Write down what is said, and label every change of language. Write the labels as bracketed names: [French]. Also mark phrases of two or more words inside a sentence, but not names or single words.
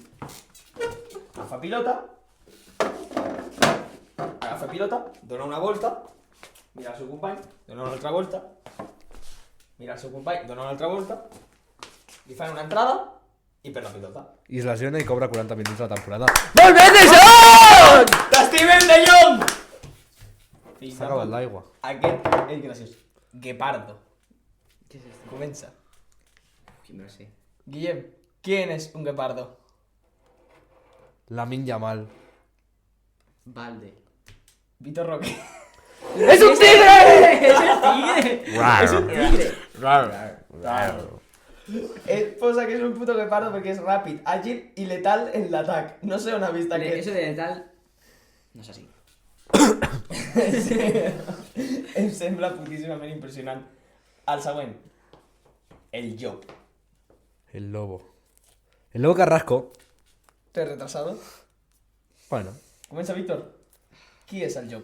[Catalan] Agafa pilota, dona una volta, mira el seu company, dona una altra volta, mira el seu company, dona una altra volta, li fan una entrada i perd la pilota. I es lesiona i cobra 40 minuts a la temporada. Molt bé, De Jong! T'estimem, De Jong! S'ha acabat l'aigua. Aquest és graciós. Guepardo. [Spanish] ¿Qué es esto? [Catalan] Comença. [Spanish] Uy, no lo sé. Guillem, ¿quién es un guepardo? Lamin Yamal. Balde. Vitor Roque. ¡Es un tigre! ¡Es el tigre! ¡Es un tigre! [Catalan] Posa que és un puto guepardo perquè és ràpid, àgil i letal en l'atac. No sé on ha vist aquest. [Spanish] Eso de tal... No es así. [Catalan] Em sembla putíssimament impressionant. El següent. El llop. [Spanish] El lobo. El lobo Carrasco. ¿Te he retrasado? Bueno. [Catalan] Comença, Víctor. Qui és el llop?